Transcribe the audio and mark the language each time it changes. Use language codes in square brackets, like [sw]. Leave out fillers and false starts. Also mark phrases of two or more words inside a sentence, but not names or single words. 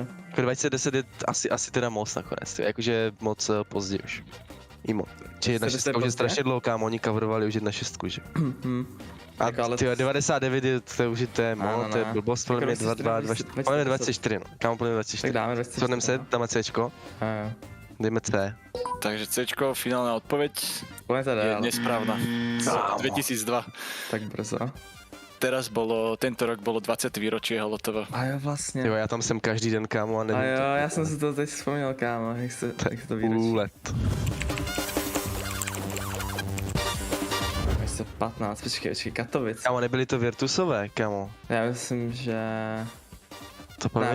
[cs] Jako 2010 je asi teda moc nakonec, tyjo, jakože moc pozdě už. I moc. Či 1.6 už je pozdě? strašně dlouho, kámo, oni coverovali už 1.6, že? A Tak ale tyjo, 99 je, to už je, to je Ne, moc, ne, to je ne. blbost, podle mě Jako 22, 24, podle mě 24, no, kámo, podle mě Tak 24. dáme 24. Shodneme se, dáme Cčko, Jo. dejme C. [sk] Takže Cčko, finálna odpoveď Poďme teda, je ale nesprávna. Z 2002. [cs] tak brzo. [sk] Teraz tento rok bolo 20. výročie HLTV. [cs] A jo, vlastně. Jo, já tam jsem každý den, kámo, a nevím A jo, to. já jsem si to teď vzpomněl, kámo, jak se to výročí. Let. 2015, počkej, Katovic. Kámo, nebyly to Virtusové, kámo. Já myslím, že... To podle